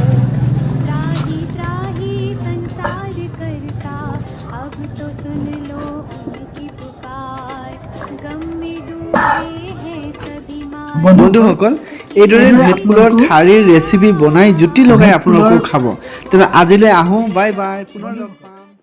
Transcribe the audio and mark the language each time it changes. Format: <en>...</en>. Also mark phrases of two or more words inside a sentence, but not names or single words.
<hi>त्राही त्राही संसार करता, अब तो सुन लो उनकी पुकार, गम में डूबे हैं सभी</hi> <as>বন্ধুসকল, এইদৰে ভেটফুলৰ ঠাৰিৰ ৰেচিপি বনাই জুতি লগাই আপোনালোকেও খাব। তেনে আজিলৈ আহোঁ,</as> <en>bye bye,</en> <as>পুনৰ লগ পাম।</as>